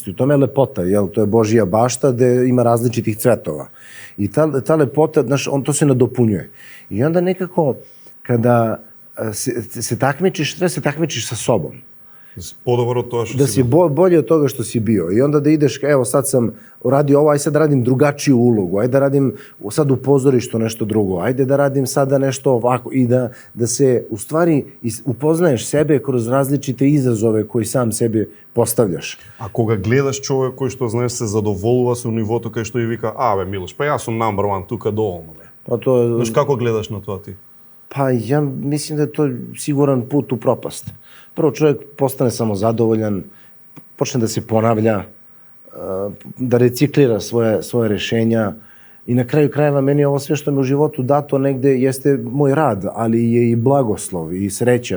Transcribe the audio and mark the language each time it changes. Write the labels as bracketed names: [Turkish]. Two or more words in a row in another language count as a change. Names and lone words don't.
[Serbian] I u tome je lepota, jel? To je Božja bašta gde ima različitih cvetova. I ta lepota, znaš, to se nadopunjuje. I onda nekako, kada se takmičiš, treba se takmičiš sa sobom. [Macedonian] Подобро од тоа што [Serbian] da si bolji od toga što si bio. I onda da ideš, evo sad sam radio ovo, aj sad radim drugačiju ulogu, aj da radim sad u pozorištu nešto drugo, ajde da radim sada nešto ovako i da se u stvari upoznaješ sebe kroz različite izazove koji sam sebi postavljaš. [Macedonian] A kога гледаш човек кој што знаеш се задоволува со нивото кај што и вика, бе Милош, па јас сум [English] number one [Macedonian] тука доволно бе. [Serbian] Pa to, [Macedonian] Знаеш како гледаш на тоа ти? [Serbian] Pa ja mislim da je to siguran put u propast. Prvo čovjek postane samo zadovoljan, počne da se ponavlja, da reciklira svoje rešenja i na kraju krajeva meni ovo sve što mi u životu dato negde jeste moj rad, ali je i blagoslov i sreća.